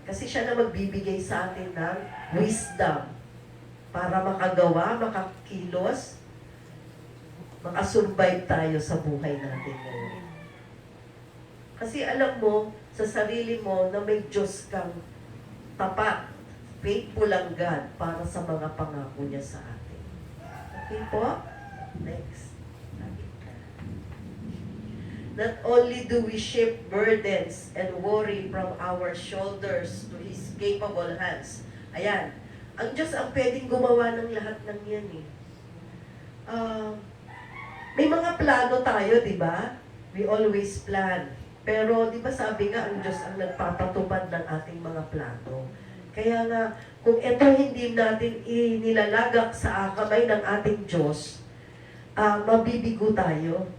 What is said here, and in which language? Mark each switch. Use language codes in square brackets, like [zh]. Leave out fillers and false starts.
[tl] Kasi siya na magbibigay sa atin ng wisdom para makagawa, makakilos, makasurvive tayo sa buhay natin ngayon. Kasi alam mo, sa sarili mo na may Diyos kang tapat, faithful ang God para sa mga pangako niya sa atin. Okay po? Next. [en] Not only do we shift burdens and worry from our shoulders to His capable hands. [tl] Ayan. Ang Diyos ang pwedeng gumawa ng lahat ng yan eh. May mga plano tayo, di ba? [en] We always plan. [tl] Pero di ba sabi nga, ang Diyos ang nagpapatupad ng ating mga plano. Kaya nga, kung ito hindi natin inilalagak sa kamay ng ating Diyos, mabibigo tayo.